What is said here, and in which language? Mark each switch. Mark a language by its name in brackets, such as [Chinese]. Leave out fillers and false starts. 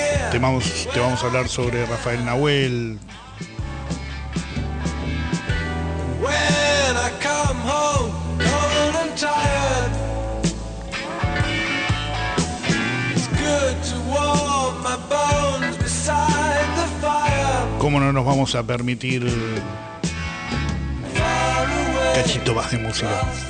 [Spanish] Te vamos a hablar sobre Rafael Nahuel. [English] When I come home, cold and tired. It's good to warm my bones beside the fire. [Spanish] ¿Cómo no nos vamos a permitir cachito más de música?